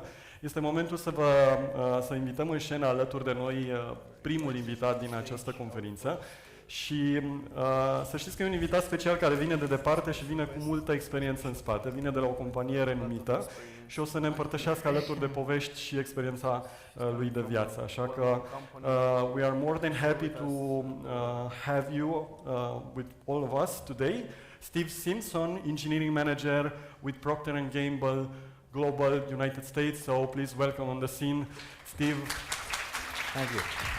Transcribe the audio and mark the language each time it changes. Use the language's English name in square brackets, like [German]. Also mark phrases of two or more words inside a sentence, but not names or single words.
[Romanian] Este momentul să invităm în scenă alături de noi primul invitat din această conferință. Și să știți că e un invitat special care vine de departe și vine cu multă experiență în spate, vine de la o companie renumită și o să ne împărtășească alături de povești și experiența lui de viață. Așa că [English] we are more than happy to have you with all of us today. Steve Simpson, Engineering Manager with Procter & Gamble, Global United States. So please welcome on the scene, Steve. Thank you.